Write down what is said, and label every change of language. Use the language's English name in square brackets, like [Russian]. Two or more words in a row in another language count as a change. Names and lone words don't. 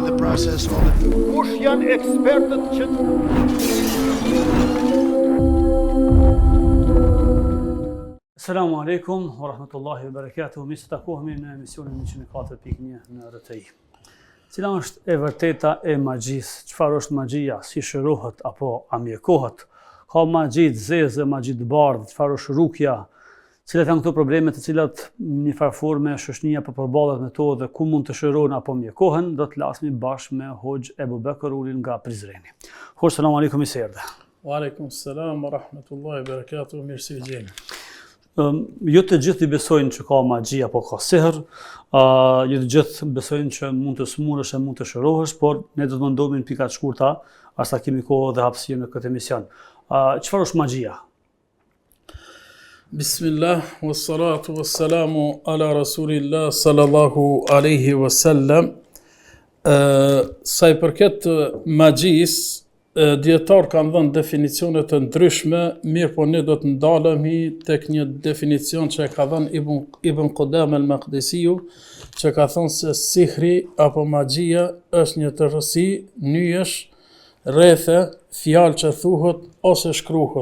[English] process all the [Albanian] Kush janë ekspertët që [Arabic] السلام عليكم ورحمة الله وبركاته. [Albanian] Mirë se takohemi në emisionin 104.1 në RTI. Cila është e vërteta e magjisë? Çfarë është magjia? Si shërohet apo amjekohet? Ka magji të zezë, magji të bardhë, çfarë është rukja? Cilat janë këto probleme të cilat në një farë forme shoqënia po përballet me to dhe ku mund të shërohen apo mjekohen? Do të flasim bashkë me Hoxh Ebu Bekër Ulin nga Prizreni. Hoxh, [Arabic] السلام عليكم, [Albanian] i serdhe. [Arabic] وعليكم السلام ورحمة الله وبركاته, [Albanian] mirë se vini. Jo të gjithë i besojnë që ka magji apo ka sehr, jo të gjithë besojnë që mund të smurësh e mund të shërohesh, por ne do të mundohemi në pika të shkurta, asa kemi kohë dhe hapësirë në këtë emision. Çfarë është magjia? [Arabic] بسم الله، والصلاة والسلام على رسول الله صلى الله عليه وسلم. [Albanian] Sa i përket magjisë, dietar kanë dhënë definicione të ndryshme, mirë po ne do të ndalemi tek një definicion që e ka dhënë Ibn Qudama al-Maqdisiu, që ka thënë se sihri apo magjia është një tërësi nyjesh, rrethe, fjalë që thuhet ose shkruhet.